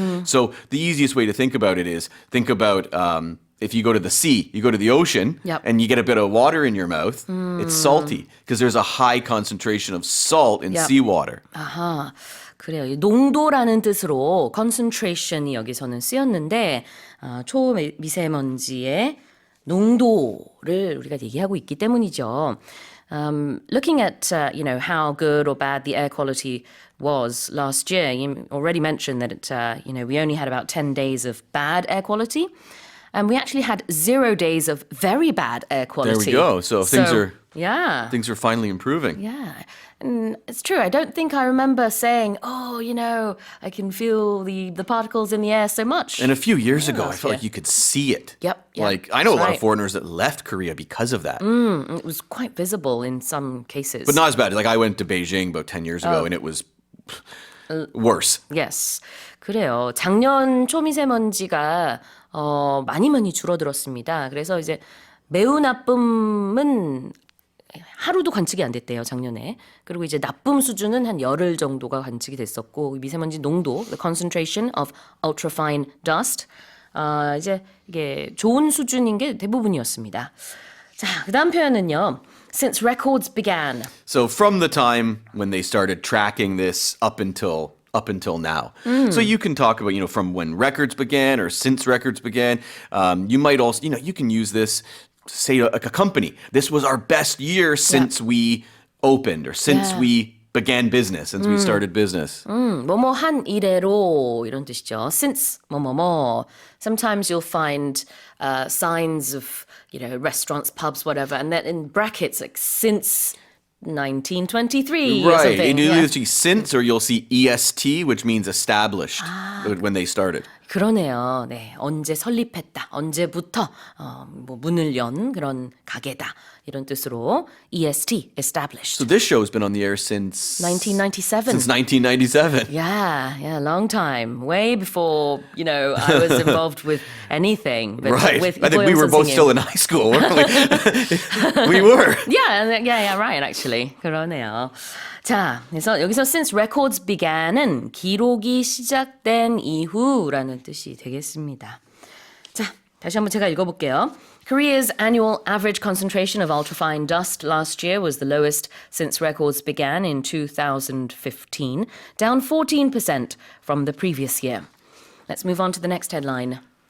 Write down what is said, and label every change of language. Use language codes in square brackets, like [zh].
[en] So the easiest way to think about it is think about if you go to the sea, you go to the ocean, Yep. and you get a bit of water in your mouth, it's salty because there's a high concentration of salt in Yep. seawater. [ko] 아하, 그래요. 이 농도라는 뜻으로 concentration이 여기서는 쓰였는데 초미세먼지의 농도를 우리가 얘기하고 있기 때문이죠. [en] Looking at how good or bad the air quality was last year, you already mentioned that we only had about 10 days of bad air quality. And we actually had 0 days of very bad air quality. we go. So things are- Yeah. Things are finally improving. Yeah. And it's true. I don't think I remember saying, I can feel the particles in the air so much. And a few years ago, I last felt year. like you could see it. Yep, Like, I know a lot right. of foreigners that left Korea because of that. It was quite visible in some cases. But not as bad. Like, I went to Beijing about 10 years ago, and it was worse. Yes. [ko] 그래요. 작년 초미세먼지가 많이 줄어들었습니다. 그래서 이제 매우 나쁨은 하루도 관측이 안 됐대요, 작년에. 그리고 이제 나쁨 수준은 한 열흘 정도가 관측이 됐었고 미세먼지 농도, [en] the concentration of ultrafine dust [ko] 이제 이게 좋은 수준인 게 대부분이었습니다. 자, 그다음 표현은요. [en] Since records began. So from the time when they started tracking this up until now. So you can talk about, from when records began or since records began. You might also, you can use this to say like a company. This was our best year since we opened or since Yeah. we began business, since we started business. [ko] 뭐뭐 한 이래로 이런 뜻이죠. Since 뭐뭐뭐. [en] Sometimes you'll find signs of, restaurants, pubs, whatever, and then in brackets, like since 1923 or Right. something. And you'll Yeah. either see since or you'll see EST, which means established when they started. [ko] 그러네요. 네, 언제 설립했다, 언제부터 문을 연 그런 가게다 이런 뜻으로 EST, established. [en] So this show has been on the air since 1997. Since 1997. Yeah, long time. Way before, I was involved with anything. But Right. With I think we were both still in high school, weren't we? We were. Yeah, right, actually. [ko] 그러네요. 자, 그래서 여기서 since records began은 기록이 시작된 이후라는 뜻이 되겠습니다. 자, 다시 한번 제가 읽어볼게요. [en] Korea's annual average concentration of ultrafine dust last year was the lowest since records began in 2015, down 14% from the previous year. Let's move on to the next headline.